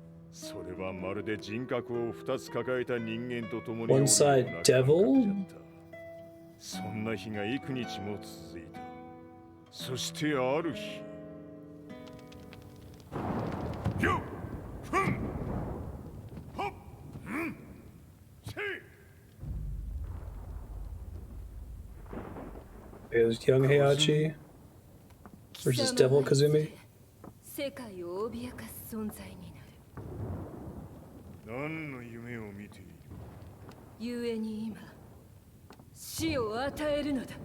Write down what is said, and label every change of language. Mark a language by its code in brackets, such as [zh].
[ja] それはまるで人格を2つ抱えた人間と共におるような感覚じゃった。そんな日が幾日も続いた。そしてある日、よっ、ふん、ほっ、ん、せい。 [en] It was young Heihachi versus Devil Kazumi. [ja] 世界を脅かす存在になる。何の夢を見ている？故に今死を与えるのだ。